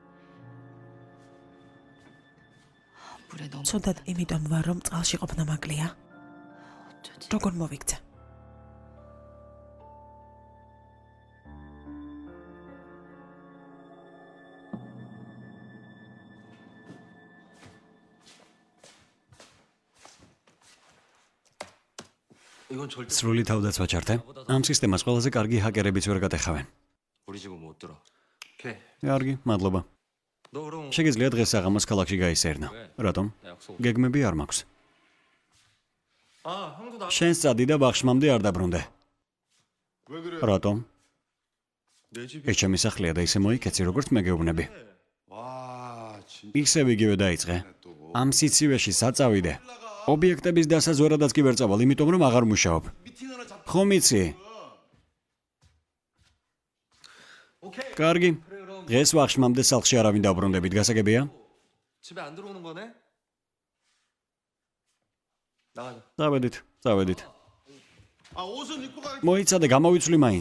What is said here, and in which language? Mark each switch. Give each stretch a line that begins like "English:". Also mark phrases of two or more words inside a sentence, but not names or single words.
Korean: 물에 너무
Georgian: ცუდად იმიტომ ვარ, რომ წყალში ყოფნა მაკლია.
Korean: 어쩌지?
Georgian: როგორ მოვიქცე?
Korean: 이건 절대
Georgian: სრული თავდაცვა ჩართე. ამ სისტემას ყველაზე კარგი ჰაკერებიც ვერ გატეხავენ.
Korean: 우리 집은 못 들어. 오케이.
Georgian: კარგი, მადლობა.
Korean: 너 그럼
Georgian: შეგიძლია დღეს საღამოს ქალაქში გაისერნა. რატომ?
Korean: 나 약속.
Georgian: გეგმები არ მაქვს.
Korean: 아, 형도 나.
Georgian: შენ სწადი და ბაღშმამდე არ დაბრუნდე.
Korean: 왜 그래?
Georgian: რატომ?
Korean: 내 집이
Georgian: ეს ჩემი სახლია და ისე მოიქეცი, როგორც მე გეუბნები.
Korean: 와, 진짜
Georgian: ისევ იგივე დაიწყე.
Korean: 또.
Georgian: ამ სიცივეში საწავიდე. ობიექტების დასაზვერადაც კი ვერ წავალ, იმიტომ რომ აღარ მუშაობ.
Korean: 미팅 하나 잡.
Georgian: ხომ იცი?
Korean: 오케이.
Georgian: კარგი.
Korean: 그래 그럼
Georgian: დღეს ვახშმამდე სახლში არავინ დაბრუნდებით, გასაგებია?
Korean: 집에 안 들어오는 거네? 나가자.
Georgian: წავედით.
Korean: 아, 옷은 입고 가.
Georgian: მოიცადე, გამოვიცვლი მაინც.